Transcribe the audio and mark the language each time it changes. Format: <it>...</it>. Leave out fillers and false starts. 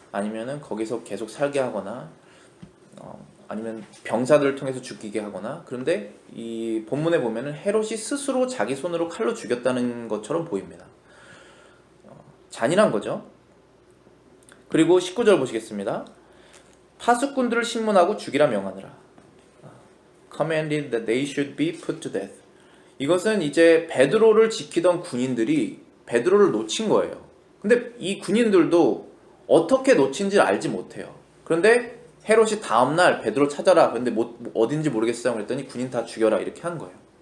<ko>아니면은 거기서 계속 살게 하거나 아니면 병사들을 통해서 죽이게 하거나. 그런데 이 본문에 보면은 헤롯이 스스로 자기 손으로 칼로 죽였다는 것처럼 보입니다. 잔인한 거죠. 그리고 19절 보시겠습니다. 파수꾼들을 신문하고 죽이라 명하느라.</ko> <en>Commanded that they should be put to death.</en> <ko>이것은 이제 베드로를 지키던 군인들이 베드로를 놓친 거예요. 근데 이 군인들도 어떻게 놓친지 알지 못해요. 그런데 헤롯이 다음날 베드로 찾아라. 근데 어딘지 모르겠어요. 그랬더니 군인 다 죽여라. 이렇게 한 거예요.</ko>